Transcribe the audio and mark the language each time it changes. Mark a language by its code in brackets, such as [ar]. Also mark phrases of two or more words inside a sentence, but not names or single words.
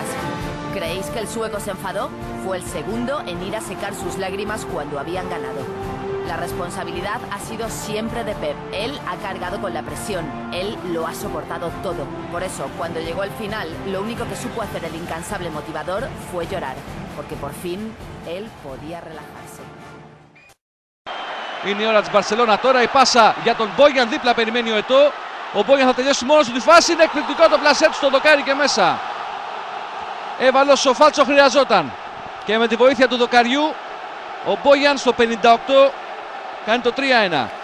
[es] ¿Creéis que el sueco se enfadó? Fue el segundo en ir a secar sus lágrimas cuando habían ganado. La responsabilidad ha sido siempre de Pep. Él ha cargado con la presión, él lo ha soportado todo. Por eso, cuando llegó el final, lo único que supo hacer el incansable motivador fue llorar, porque por fin él podía relajarse. [el] Είναι η ώρα της Μπαρσελόνα τώρα, η πάσα για τον Μπόγιαν, δίπλα περιμένει ο Ετώ. Ο Μπόγιαν θα τελειώσει μόνος του τη φάση, είναι εκπληκτικό το πλασέ του στο δοκάρι και μέσα. Έβαλε όσο φάλτσο χρειαζόταν. Και με τη βοήθεια του δοκαριού, ο Μπόγιαν στο 58 κάνει το 3-1.